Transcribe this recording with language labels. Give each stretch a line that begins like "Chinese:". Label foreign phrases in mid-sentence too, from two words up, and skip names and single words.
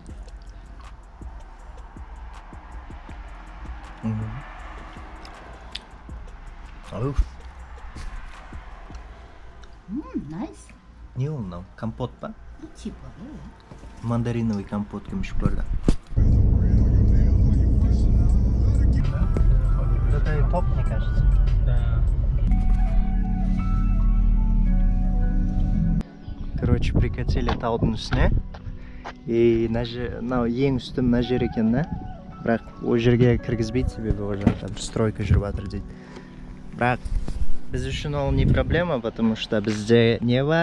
Kazakh: Найс. Не ол мынау? Компот па?
Russian: Типа, да.
Kazakh: Мандариновый компот кім ішіп көрді?
Russian: Это топ, мне кажется. Да. короче, прикатили
Kazakh: таудың үстіне. И мынау ең үсті мына жер екен да. Бірақ ол жерге кіргізбейді, себебі ол жақта бір стройка жүріп жатыр дейді. Бірақ біз үшін ол
Russian: не проблема, потому что
Kazakh: бізде не бар?